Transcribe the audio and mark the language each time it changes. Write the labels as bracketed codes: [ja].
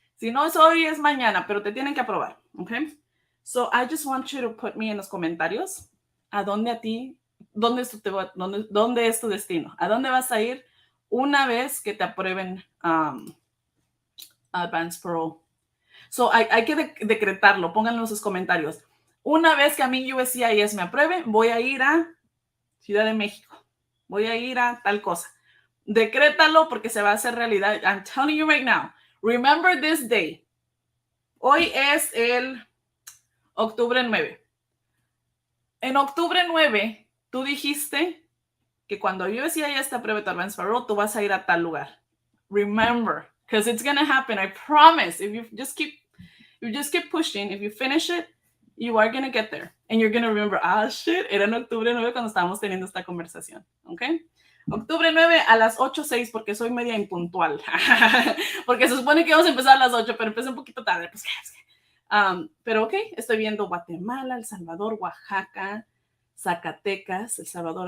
[es] Si no es hoy, es mañana, pero te tienen que aprobar, ¿ok? [en] So I just want you to put me [es] en los comentarios a dónde dónde es tu destino, a dónde vas a ir una vez que te aprueben Advance Parole. So hay que decretarlo, pónganlo en sus comentarios. Una vez que a mí USCIS me apruebe, voy a ir a Ciudad de México, voy a ir a tal cosa. Decrétalo porque se va a hacer realidad. [en] I'm telling you right now, remember this day. [es] Hoy es el octubre 9. En octubre 9, tú dijiste que cuando USCIS te apruebe tu Advance Parole, tú vas a ir a tal lugar. [en] Remember, because it's going to happen. I promise. If you just keep pushing, if you finish it, you are going to get there. And you're going to remember, shit, [es] era en octubre 9 cuando estábamos teniendo esta conversación. ¿Ok? Octubre 9 a las 8:06 porque soy media impuntual. Porque se supone que vamos a empezar a las 8, pero empecé un poquito tarde. Pues, pero ok, estoy viendo Guatemala, El Salvador, Oaxaca, Zacatecas, El Salvador.